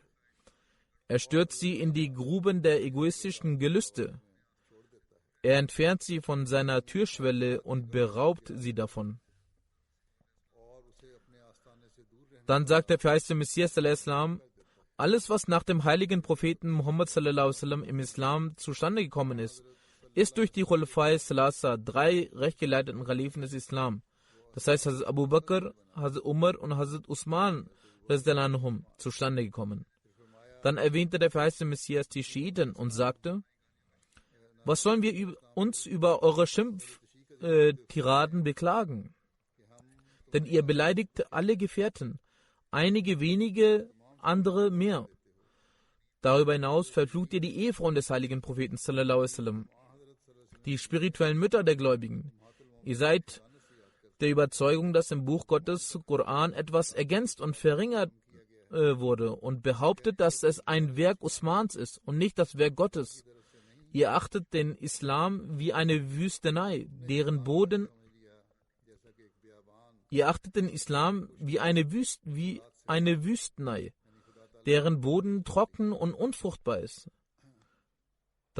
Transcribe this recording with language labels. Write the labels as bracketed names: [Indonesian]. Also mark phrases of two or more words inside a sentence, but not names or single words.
[German] Er stürzt sie in die Gruben der egoistischen Gelüste. Er entfernt sie von seiner Türschwelle und beraubt sie davon. Dann sagt der verheißene Messias sallallahu, alles, was nach dem heiligen Propheten Muhammad [Arabic] صلى الله عليه وسلم [German] im Islam zustande gekommen ist durch die [Arabic] خلفاء ثلاثة, [German] 3 rechtgeleiteten Kalifen des Islam. Das heißt, Hazrat Abu Bakr, Hazrat Umar und Hazrat Usman zustande gekommen. Dann erwähnte der verheißene Messias die Schiiten und sagte, was sollen wir uns über eure Schimpftiraden beklagen? Denn ihr beleidigt alle Gefährten, einige wenige, andere mehr. Darüber hinaus verflucht ihr die Ehefrauen des heiligen Propheten [Arabic] صلى الله عليه وسلم, [German] die spirituellen Mütter der Gläubigen. Ihr seid der Überzeugung, dass im Buch Gottes Koran etwas ergänzt und verringert wurde und behauptet, dass es ein Werk Usmans ist und nicht das Werk Gottes. Ihr achtet den Islam wie eine Wüstenei, deren Boden trocken und unfruchtbar ist.